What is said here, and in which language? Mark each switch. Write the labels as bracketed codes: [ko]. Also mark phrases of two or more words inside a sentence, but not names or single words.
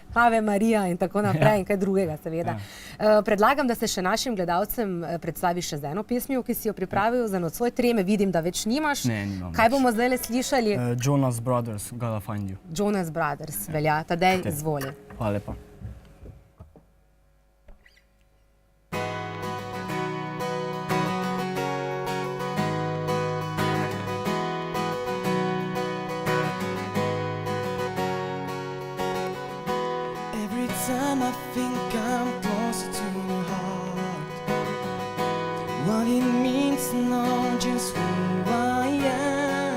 [sl] Ave Marija in tako naprej in kaj drugega, seveda. Predlagam, da se še našim gledalcem predstaviš še z eno pesmijo, ki si jo pripravil za nocoj treme. Vidim, da več nimaš. Ne, nimam Kaj več. bomo zdaj le slišali? Jonas Brothers, Gotta Find You. Jonas Brothers, velja. Tadej, Okej. izvoli. Hvala lepa. [en] Every time I think I'm closer to your heart, what it means to know just who I am.